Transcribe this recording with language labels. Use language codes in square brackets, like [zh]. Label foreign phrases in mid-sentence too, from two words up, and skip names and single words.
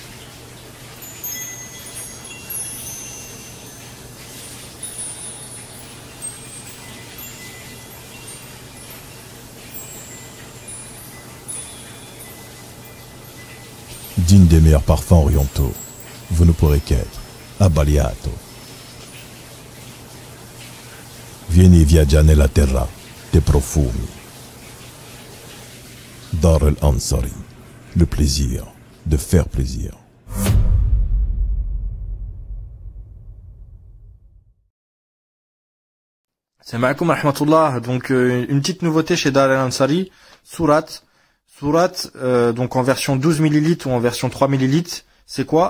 [fr] Digne des meilleurs parfums orientaux, vous ne pourrez qu'être abbagliato. [it] Vieni viaggiare nella terra dei profumi. [fr] Dar al-Ansari, le plaisir de faire plaisir. [ar] سلام عليكم ورحمة الله. [fr] Donc une petite nouveauté chez Dar al-Ansari, Surat. Surat, donc en version 12 ml ou en version 3 ml, c'est quoi?